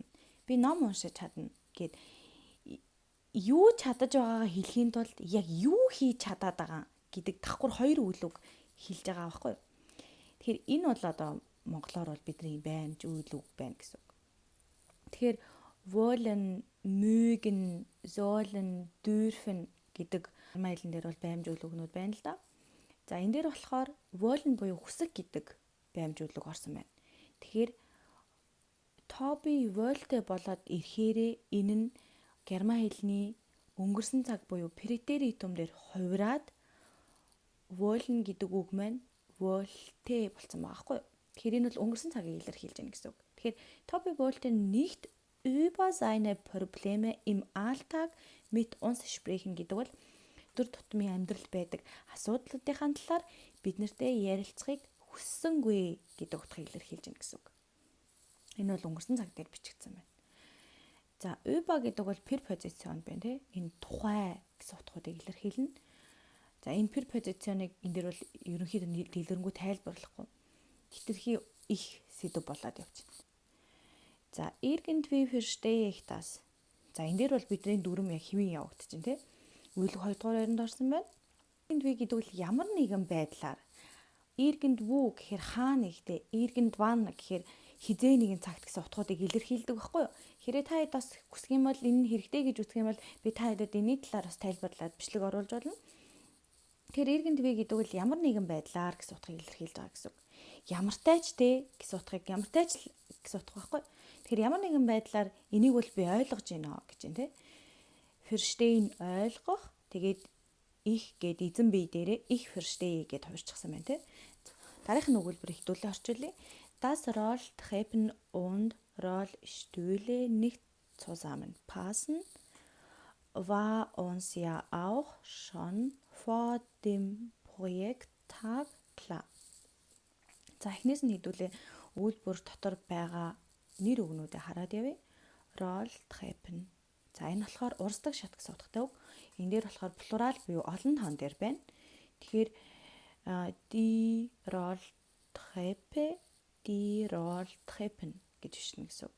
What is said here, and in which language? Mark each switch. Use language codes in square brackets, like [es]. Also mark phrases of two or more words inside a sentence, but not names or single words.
[mn] Би ном уншиж чадна гэд юу чадаж байгаагаа хэлхийн тулд яг юу хийж чадаад байгаа гэдэг давхар хоёр үйл үг хэлж байгаа байхгүй юу? Тэгэхээр энэ бол одоо монголоор бол бидний баймж үйл үг байна гэсэн үг. Тэгэхээр [de] wollen, mögen, sollen, dürfen [mn] гэдэг майлан дээр бол баймж үйл үгнүүд байна л да. За энэ дээр болохоор wollen буюу хүсэг гэдэг баймж үйл үг орсон байна. Тэгэхээр Toby wollte болоод ирэхээрээ энэ нь герман хэлний өнгөрсөн цаг буюу претеритум дээр хувираад wollen гэдэг үг маань wollte болсон байгаа хгүй юу? Тэгэхээр энэ бол өнгөрсөн цагийг илэрхийлж байна гэсэн үг. Тэгэхээр [de] Toby wollte nicht über seine Probleme im Alltag mit uns sprechen [mn] гэдэг бол өдөр тутмын амьдрал байдаг асуудлуудын талаар бид нартэй ярилцахыг хүссэнгүй гэдэг утгыг илэрхийлж байна гэсэн үг. Энэ бол өнгөрсөн цаг дээр бичигдсэн байна. За, über гэдэг бол препозицион байна тий. Энэ тухай гэсэн утгуудыг илэрхийлнэ. За, энэ препозиционыг энэ дэр бол ерөнхийдөө дэлгэрэнгүй тайлбарлахгүй. Хитрхи их сэдв болоод явчихна. За, [de] irgendwie verstehe ich das. [mn] За энэ дээр бол бидний дүрм яг хэвэн явагдаж байна тий. Үйлэг 2 дугаар ярианд орсон байна. Irgendwie гэдэг бол ямар нэгэн байдлаар irgendwo гэхээр хаа нэгтэй, irgendwann гэхээр хизээ нэгэн цагт гэсэн утгуудыг илэрхийлдэг байхгүй юу? Хэрэг та хэд бас хүсэх юм бол энэ нь хэрэгтэй гэж үзэх юм бол би та хэдэд энэ талаар бас тайлбарлаад бичлэг оруулж болно. Тэгэхээр irgendwie гэдэг бол ямар нэгэн байдлаар гэсэн утгыг илэрхийлж байгаа гэсэн үг. Ямартай ч те гэсэн утгыг ямартай ч гэсэн утга байхгүй. Тэгэхээр ямар нэгэн байдлаар энийг бол би ойлгож байна гэж байна те. Verstehen ойлгох. Тэгээд их гэд эзэн бие дээрээ их verstehe гэд хувирчихсан байна те. Дараагийн өгүүлбэр хэдүүлээ орчуулъя. [de] Das Rolltreppen und Rollstühle nicht zusammenpassen, war uns ja auch schon vor dem Projekttag klar. [mn] За эхнээс нь хэдүүлээ өгүүлбэр дотор байгаа нэр өгнүүдээ хараад явъя. Rolltreppen. За энэ болохоор урсдаг шат гэсэн утгатай үг. Энэ дээр болохоор плурал буюу олон тоон дээр байна. Тэгэхээр [de] die Rolltreppe, die Rolltreppen [mn] гэж бичнэ гэсэн үг.